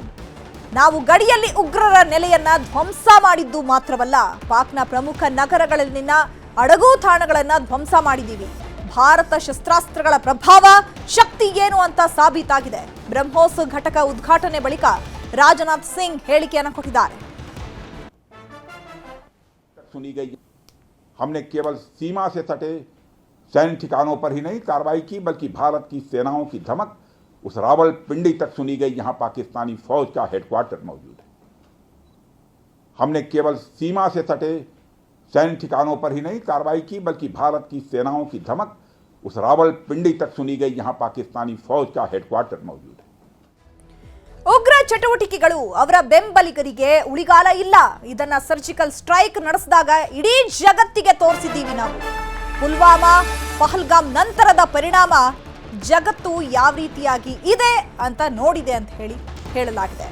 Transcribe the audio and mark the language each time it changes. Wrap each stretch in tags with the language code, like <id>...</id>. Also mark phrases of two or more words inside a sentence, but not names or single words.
<kn>ನಾವು ಗಡಿಯಲ್ಲಿ ಉಗ್ರರ ನೆಲೆಯನ್ನ ಧ್ವಂಸ ಮಾಡಿದ್ದು ಮಾತ್ರವಲ್ಲ, ಪಾಕ್ನ ಪ್ರಮುಖ ನಗರಗಳಲ್ಲಿನ ಅಡಗು ತಾಣಗಳನ್ನ ಧ್ವಂಸ ಮಾಡಿದ್ದೀವಿ. ಭಾರತ ಶಸ್ತ್ರಾಸ್ತ್ರಗಳ ಪ್ರಭಾವ ಶಕ್ತಿ ಏನು ಅಂತ ಸಾಬೀತಾಗಿದೆ. ಬ್ರಹ್ಮೋಸ್ ಘಟಕ ಉದ್ಘಾಟನೆ ಬಳಿಕ ರಾಜನಾಥ್ ಸಿಂಗ್ ಹೇಳಿಕೆಯನ್ನು ಕೊಟ್ಟಿದ್ದಾರೆ.</kn> <hi>सुनी गई, हमने केवल सीमा से सटे सैन्य ठिकानों पर ही नहीं कार्रवाई की, बल्कि भारत की सेनाओं की धमक उस रावलपिंडी तक सुनी गई जहां पाकिस्तानी फौज का हेडक्वार्टर मौजूद है। हमने केवल सीमा से सटे सैन्य ठिकानों पर ही नहीं कार्रवाई की, बल्कि भारत की सेनाओं की धमक उस रावलपिंडी तक सुनी गई जहां पाकिस्तानी फौज का हेडक्वार्टर मौजूद है।</hi> <kn>ಉಗ್ರ ಚಟುವಟಿಕೆಗಳು ಅವರ ಬೆಂಬಲಿಗರಿಗೆ ಉಳಿಗಾಲ ಇಲ್ಲ. ಇದನ್ನ</kn> <en>surgical strike</en> <kn>ನಡೆಸಿದಾಗ ಇಡೀ ಜಗತ್ತಿಗೆ ತೋರಿಸಿದ್ದೀವಿ ನಾವು. ಪುಲ್ವಾಮಾ ಪಹಲ್ಗಾಮ್ ನಂತರದ ಪರಿಣಾಮ ಜಗತ್ತು ಯಾವ ರೀತಿಯಾಗಿ ಇದೆ ಅಂತ ನೋಡಿದೆ ಅಂತ ಹೇಳಲಾಗಿದೆ.</kn>